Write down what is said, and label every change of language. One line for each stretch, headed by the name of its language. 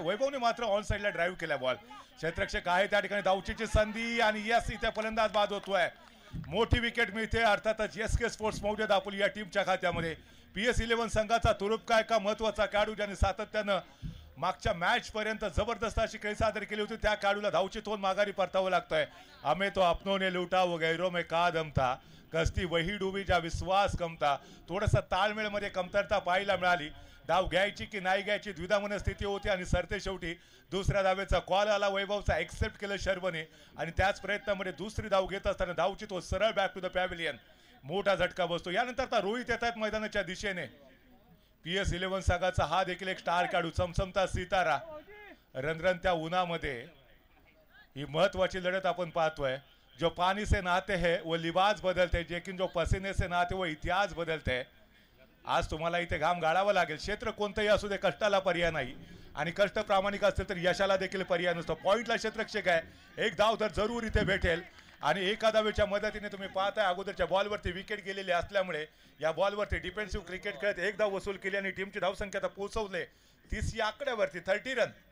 Marathi: वैभवने मात्र ऑन साईडला ड्राईव्ह केला बॉल. क्षेत्ररक्षक आहे त्या ठिकाणी धावचीची संधी आणि यस इथे फलंदाज बाद होतोय. मोठी विकेट मिळते. अर्थातच एसके स्पोर्ट्स मौजे दापोली या टीमच्या खात्यामध्ये. PS11 संघाचा तुरुप काय का महत्वाचा खेळाडू ज्याने सातत्यानं मागच्या मॅच पर्यंत जबरदस्त अशी खेळी सादर केली होती त्या खेळाडूला धावची तोंड माघारी परतावं लागतंय.
Hindi: हमें तो अपनों ने लूटा वो गैरों में का दम था, कस्ती वही डुबी जा विश्वास कमता.
Marathi: थोडंसं ताळमेळमध्ये कमतरता पाहायला मिळाली. धाव घ्यायची की नाही घ्यायची द्विधा मनस्थिती होती आणि सरते शेवटी दुसऱ्या धावेचा कॉल आला. वैभवचा एक्सेप्ट केलं शर्वने आणि त्याच प्रयत्नामध्ये दुसरी धाव घेत असताना धावची तो सरळ बॅक टू द पॅव्हिलियन. मोठा झटका बसतो. यानंतर आता रोहित येत आहेत मैदानाच्या दिशेने. PS11 संघाचा हा देखील एक स्टार खेळाडू चमचमता सितारा. रणरणत्या उन्हामध्ये ही महत्वाची लढत आपण पाहतोय.
Hindi: जो पानी से नहाते हैं वो लिबास बदलते, लेकिन जो पसीने से नहाते वो इतिहास बदलते.
Marathi: आज तुम्हाला इथे घाम गाळावा लागेल. क्षेत्र कोणतंही असू दे कष्टाला पर्याय नाही आणि कष्ट प्रामाणिक असतील तर यशाला देखील पर्याय नसतो. पॉइंटला क्षेत्ररक्षक आहे. एक धाव तर जरूर इथे भेटेल आणि एका धावेच्या मदतीने तुम्ही पाहताय अगोदरच्या बॉलवरती विकेट गेलेली असल्यामुळे या बॉलवरती डिफेन्सिव्ह क्रिकेट खेळत एक धाव वसूल केली आणि टीमची धावसंख्या पोहोचवले 30 या आकड्यावरती. 30 रन.